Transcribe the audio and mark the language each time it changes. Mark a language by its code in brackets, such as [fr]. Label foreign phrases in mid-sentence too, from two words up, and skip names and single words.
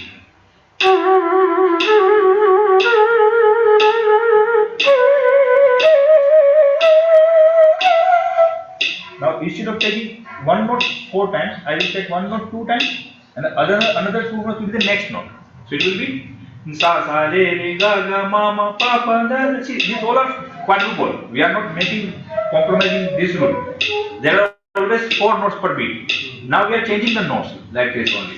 [en] Now instead of taking one note 4 times, I will take one note 2 times, and another 2 notes will be the next note. So it will be sa sa re re ga ga ma ma pa pa da. See, these all are quadruple. We are not compromising this rule. There are always 4 notes per beat. Now we are changing the notes like this only.